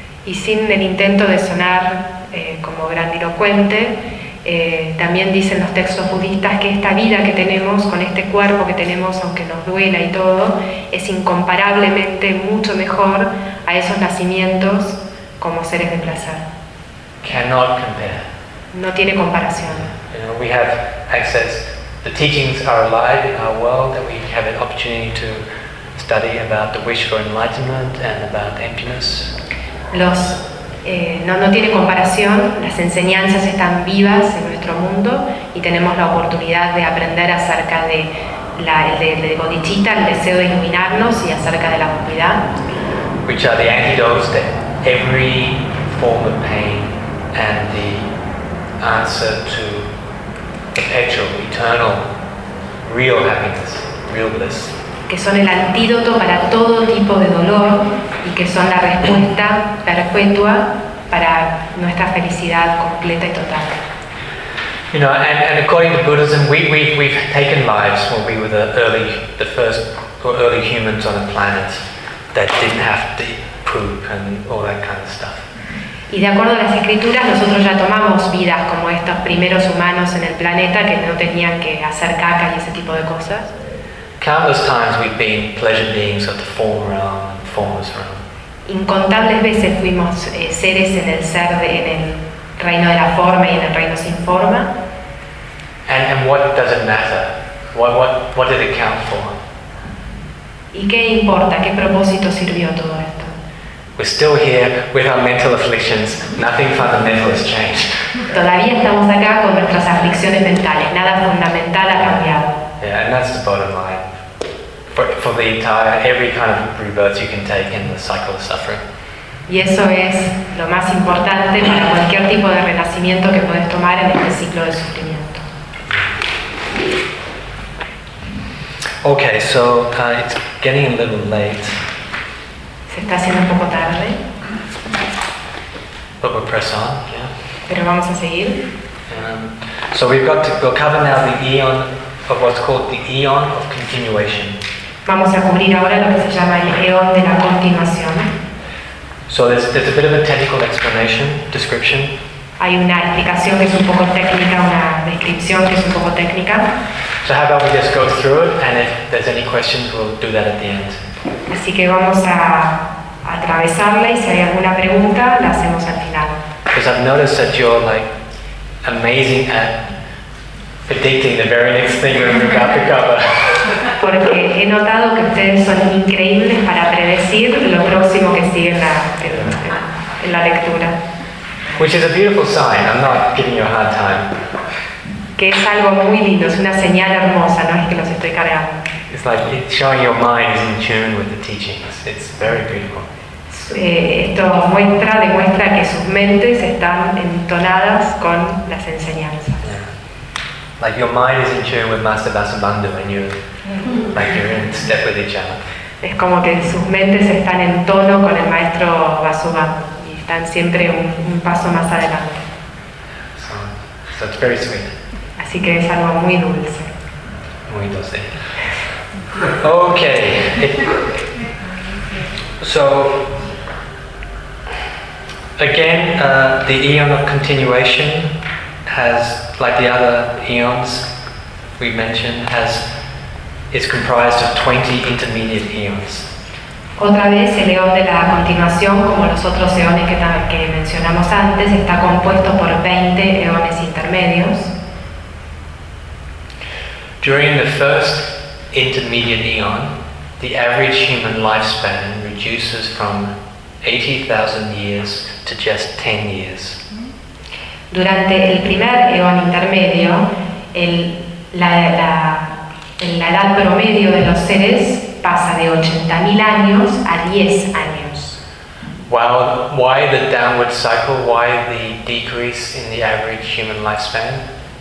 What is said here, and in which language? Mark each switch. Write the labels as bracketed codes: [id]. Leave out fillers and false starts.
[es] Y sin el intento de sonar como grandilocuente, también dicen los textos budistas que esta vida que tenemos, con este cuerpo que tenemos, aunque nos duela y todo, es incomparablemente mucho mejor a esos nacimientos como seres de placer. [en] Cannot compare. [es] No tiene comparación. [en] You know, we have access. The teachings are alive in our world, and we have an opportunity to study about the wish for enlightenment and about emptiness. [es] No tiene comparación. Las enseñanzas están vivas en nuestro mundo, y tenemos la oportunidad de aprender acerca de el bodhicitta, el deseo de iluminarnos, y acerca de la oscuridad. [en] Which are the antidotes to every form of pain and the answer to perpetual, eternal, real happiness, real bliss. [es] Que son el antídoto para todo tipo de dolor y que son la respuesta perpetua para nuestra felicidad completa y total. [en] You know, and according to Buddhism, we've taken lives when we were the first early humans on the planet that didn't have to poop and all that kind of stuff. [es] Y de acuerdo a las escrituras, nosotros ya tomamos vidas como estos primeros humanos en el planeta que no tenían que hacer caca y ese tipo de cosas. [en] Countless times we've been pleasure beings of the form realm, formless realm. [es] Incontables veces fuimos seres en el ser de, en el reino de la forma y en el reino sin forma. [en] And what does it matter? What did it count for? [es] ¿Y qué importa? ¿Qué propósito sirvió todo esto? [en] We're still here with our mental afflictions. Nothing fundamental has changed. [es] Todavía estamos acá con nuestras aflicciones mentales. Nada fundamental ha cambiado. [en] Yeah, and that's the bottom line. For the entire, every kind of rebirth you can take in the cycle of suffering. [es] Y eso es lo más importante para cualquier tipo de renacimiento que puedes tomar en este ciclo de sufrimiento. [en] Okay, so it's getting a little late. [es] Se está haciendo un poco tarde. [en] But we'll press on, yeah. [es] Pero vamos a seguir. [en] So we've got to, we'll cover now the eon of what's called the eon of continuation. [es] Vamos a cubrir ahora lo que se llama el eon de la continuación. [en] So there's a bit of a technical explanation, description. [es] Hay una explicación que es un poco técnica, una descripción que es un poco técnica. [en] So how about we just go through it, and if there's any questions, we'll do that at the end. [es] Así que vamos a atravesarla y si hay alguna pregunta, la hacemos al final. [en] Because I've noticed that you're like amazing at predicting the very next thing you're about to cover. [es] Porque he notado que ustedes son increíbles para predecir lo próximo que sigue en la lectura. [en] Which is a beautiful sign. I'm not giving you a hard time. [es] Que es algo muy lindo, es una señal hermosa, no es que los estoy cargando. [en] It's like showing your mind is in tune with the teachings. It's very beautiful. [es] Esto demuestra que sus mentes están entonadas con las enseñanzas. [en] Like your mind is in tune with Master Vasubandhu and you're like you're in step with each other. [es] Es como que sus mentes están en tono con el maestro Vasubandhu y están siempre un paso más adelante. [en] So it's very sweet. [es] Así que es algo muy dulce. Muy dulce. Okay. [en] So again, the eon of continuation has, like the other eons we mentioned, is comprised of 20 intermediate eons. [es] Otra vez, el eón de la continuación, como los otros eones que mencionamos antes, está compuesto por 20 eones intermedios. [en] During the first intermediate eon, the average human lifespan reduces from 80,000 years to just 10 years. [es] Durante el primer eón intermedio, la edad promedio de los seres pasa de 80.000 años a 10 años. [en] Wow, why the downward cycle? Why the decrease in the average human lifespan?